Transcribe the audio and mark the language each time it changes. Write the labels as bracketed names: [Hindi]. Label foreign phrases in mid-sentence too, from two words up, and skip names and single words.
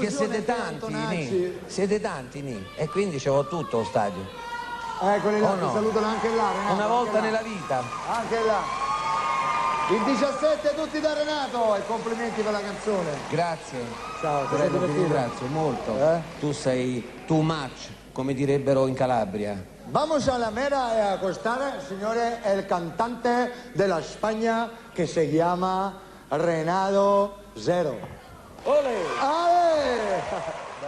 [Italian] Perché siete tanti, Nì. Siete tanti, Nì. E quindi ce l'ho tutto lo stadio. Eccoli là, O no? ti salutano anche là, Renato. Una volta anche là. nella vita. Anche là. Il 17 tutti da Renato e complimenti per la canzone. Grazie. Ciao, ti sei Prego, ti divertito? ringrazio molto. Eh? Tu sei [English] too much, [Italian] come direbbero in Calabria. [Spanish] Vamos a la mera a acostar, señores, el cantante de la España que se llama Renato Zero. Ole! ¡Ale!